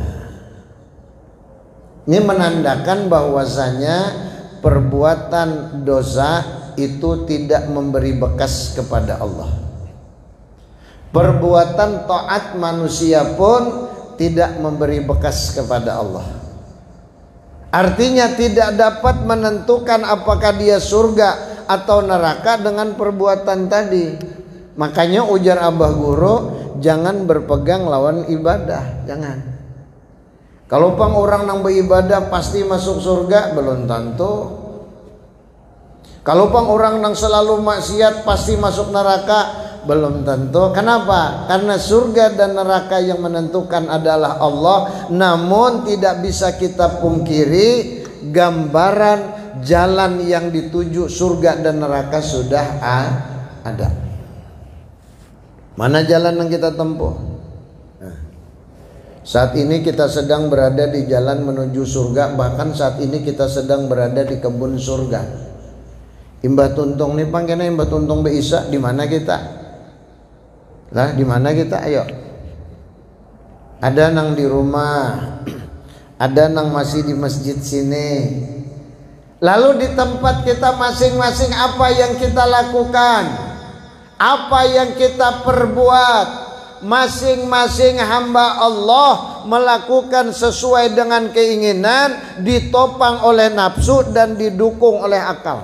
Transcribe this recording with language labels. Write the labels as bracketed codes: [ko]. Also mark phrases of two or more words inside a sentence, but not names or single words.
[id] Ini menandakan bahwasanya perbuatan dosa itu tidak memberi bekas kepada Allah. Perbuatan taat manusia pun tidak memberi bekas kepada Allah. Artinya tidak dapat menentukan apakah dia surga atau neraka dengan perbuatan tadi. Makanya ujar Abah Guru, jangan berpegang lawan ibadah, jangan. [bjn] Kalau pang orang nang beribadah pasti masuk surga, belum tentu. Kalau pang orang nang selalu maksiat pasti masuk neraka, belum tentu. Kenapa? [id] Karena surga dan neraka yang menentukan adalah Allah. Namun tidak bisa kita pungkiri, gambaran jalan yang dituju surga dan neraka sudah ada. Mana jalan yang kita tempuh? Saat ini kita sedang berada di jalan menuju surga. Bahkan saat ini kita sedang berada di kebun surga. [bjn] Imbah tuntung nih pangkena imbah tuntung beisa, di mana kita? [id] Lah di mana kita? Ayo. [bjn] Ada nang di rumah, ada nang masih di masjid sini. [id] Lalu di tempat kita masing-masing apa yang kita lakukan? Apa yang kita perbuat? Masing-masing hamba Allah melakukan sesuai dengan keinginan, ditopang oleh nafsu dan didukung oleh akal.